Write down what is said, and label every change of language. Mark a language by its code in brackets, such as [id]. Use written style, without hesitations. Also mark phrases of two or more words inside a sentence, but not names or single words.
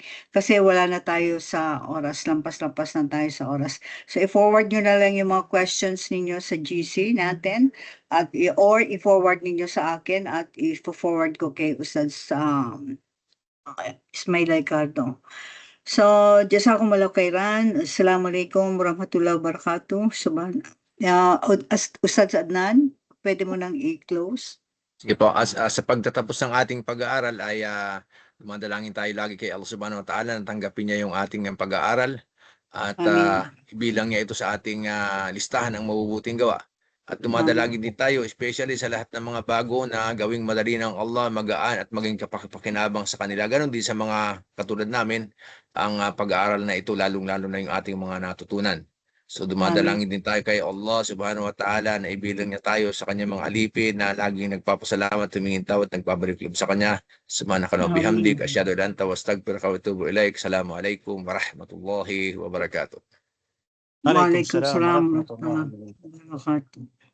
[tl] Kasi wala na tayo sa oras, lampas-lampas na tayo sa oras. So i-forward niyo na lang yung mga questions ninyo sa GC natin at or i-forward ninyo sa akin at i-forward ko kay Ustads Ismail Ricardo. So, [ar] جزاكم الله خيرا. السلام عليكم ورحمة الله وبركاته. [tl] Ustaz Adnan, pwede mo nang i-close? Sige po, sa pagtatapos ng ating pag-aaral ay dumadalangin tayo lagi kay Allah [ar] سبحانه وتعالى [tl] na tanggapin niya yung ating pag-aaral at Amin. ibilang niya ito sa ating listahan ng mabubuting gawa. At dumadalangin din tayo, especially sa lahat ng mga bago na gawing madali ng Allah, magaan at maging kapakipakinabang sa kanila. Ganon din sa mga katulad namin, ang pag-aaral na ito, lalong-lalo na yung ating mga natutunan. So dumadalangin din tayo kay Allah [ar] سبحانه وتعالى [tl] na ibilang niya tayo sa kanyang mga alipin na laging nagpapasalamat, tumingin tayo at nagbabalik loob sa kanya. [ar] سبحانك وبحمدك أشهد أن لا إله إلا أنت أستغفرك وأتوب إليك. السلام عليكم ورحمة الله وبركاته. Waalaikumsalam Waalaikumsalam ورحمة الله وبركاته.